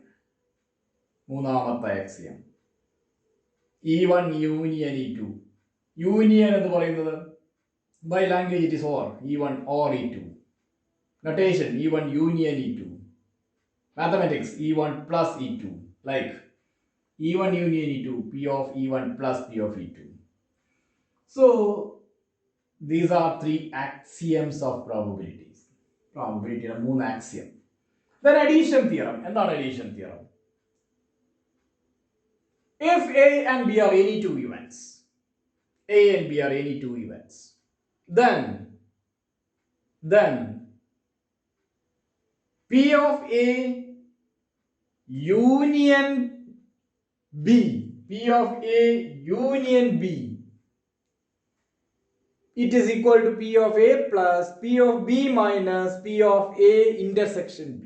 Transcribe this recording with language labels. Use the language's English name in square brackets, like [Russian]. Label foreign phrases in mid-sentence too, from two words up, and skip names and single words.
[English] മൂന്നാമത്തെ axiom. E1 union E2. Union [Malayalam] എന്ന് പറയുന്നത് [English] by language it is or E1 or E2. Notation E1 union E2. Mathematics E1 plus E2. Like E1 union E2, P of E1 plus P of E2. So these are 3 axioms of probabilities. Probability ആണ് 3 axiom. Then addition theorem. എന്താണ് addition theorem? If A and B are any 2 events, A and B are any 2 events, then P of A union B, P of A union B, it is equal to P of A plus P of B minus P of A intersection B.